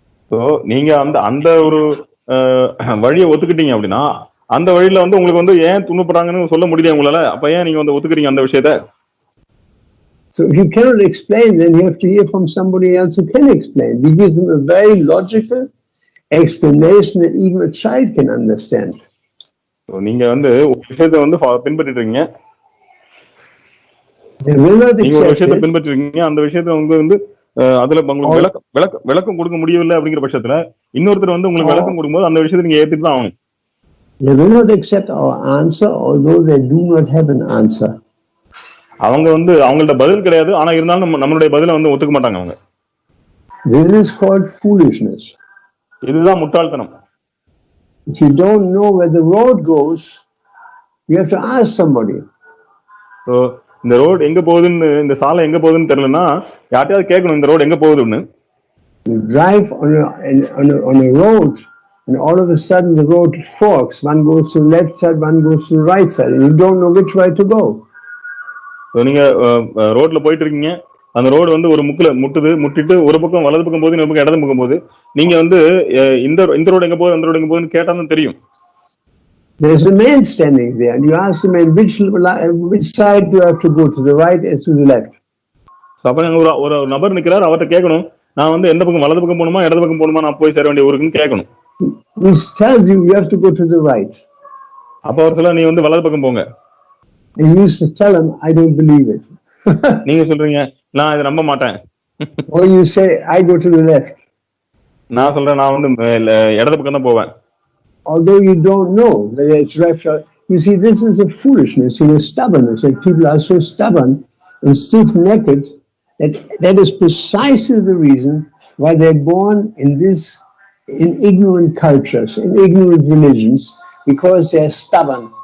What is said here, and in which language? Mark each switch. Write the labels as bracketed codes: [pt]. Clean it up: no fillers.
[ta] So நீங்க அந்த ஒரு வழியை ஒத்துக்கிட்டீங்க அப்படின்னா, அந்த வழியில வந்து உங்களுக்கு வந்து ஏன் துன்பப்படுறாங்கன்னு சொல்ல முடியல உங்களால, அப்ப ஏன் நீங்க வந்து ஒத்துக்கிறீங்க அந்த விஷயத்தை? [en] So if you cannot explain, then you have to hear from somebody else who can explain. We give them a very logical explanation that even a child can understand. [ta] So நீங்க வந்து ஒரு விஷயத்தை வந்து பின்பற்றிட்டு இருக்கீங்க, நீங்க ஒரு விஷயத்தை பின்பற்றிருக்கீங்க, அந்த விஷயத்தை வந்து அதுல உங்களுக்கு விளக்கம் கொடுக்க முடியவில்லை அப்படிங்கிற பட்சத்துல இன்னொருத்தர் வந்து உங்களுக்கு விளக்கம் கொடுக்கும்போது அந்த விஷயத்தை நீங்க ஏத்துட்டு தான் ஆகணும். [en] They will not accept our answer, although they do not have an answer. [ta] அவங்க வந்து அவங்கள்ட்ட பதில் கிடையாது, ஆனா இருந்தாலும் நம்மளுடைய பதிலை வந்து ஒத்துக்க மாட்டாங்க அவங்க. [en] This is called foolishness. [ta] இதுதான் முட்டாள்தனம். [en] If you don't know where the road goes, you have to ask somebody. [ta] So இந்த ரோடு எங்க போகுதுன்னு, இந்த சாலை எங்க போகுதுன்னு தெரியலன்னா யார்ட்டையாவது கேட்கணும், இந்த ரோடு எங்க போகுதுன்னு. [en] You drive on a road and all of a sudden the road forks. One goes to the left side, one goes to the right side, and you don't know which way to go. [ta] So நீங்க ரோட்ல போயிட்டு இருக்கீங்க, அந்த road வந்து ஒரு முட்டிட்டு ஒரு பக்கம் வலது பக்கம் போகுது, இன்னொரு பக்கம் இடது பக்கம் போகுது. நீங்க வந்து இந்த ரோடு எங்க போகுது அந்த ரோடு எங்க போகுதுன்னு கேட்டா தான் தெரியும். [en] There's a man standing there, and you ask the man which side do you have to go, to the right or to the left. [ta] அப்ப ஒரு நபர் நிக்கிறார், அவர்கிட்ட கேட்கணும், நான் வந்து எந்த பக்கம் வலது பக்கம் போகணுமா இடது பக்கம் போகணுமா, நான் போய் சேர வேண்டிய ஊருக்குன்னு கேட்கணும். [en] He tells you have to go to the right. [ta] அப்ப அவர் சொல்ல, நீ வந்து வலது பக்கம் போங்க. [en] And you used to tell him, I don't believe it. [ta] நீங்க சொல்றீங்க, நான் இதை நம்ப மாட்டேன். [en] Or you say, I go to the left. [ta] நான் சொல்றேன், நான் வந்து இடது பக்கம் தான் போவேன். [en] Although you don't know whether it's right. You see, this is a foolishness, stubbornness. Like people are so stubborn and stiff-necked that is precisely the reason why they're born in ignorant cultures, in ignorant religions, because they're stubborn.